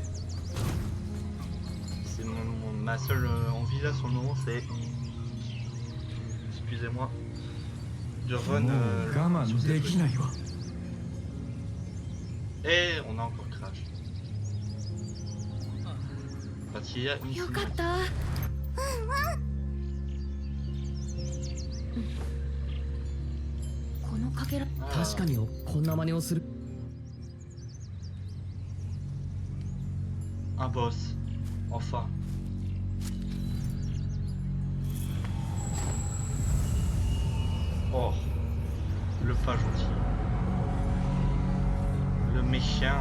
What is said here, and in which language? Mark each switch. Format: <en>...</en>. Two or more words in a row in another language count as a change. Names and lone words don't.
<fr>C'est ma seule envie là sur le moment, c'est... Excusez-moi. De run sur cette zone. Et on a encore crash. Parce qu'il y a une</fr> <ja>よかっ</ja> <fr>cinématique.</fr> <ja>たこのかけら</ja> <fr>Ah.</fr> <ja>確かにこんな真似をする</ja> <fr>Un boss. Enfin. Oh. Le pas gentil. Le méchant.</fr>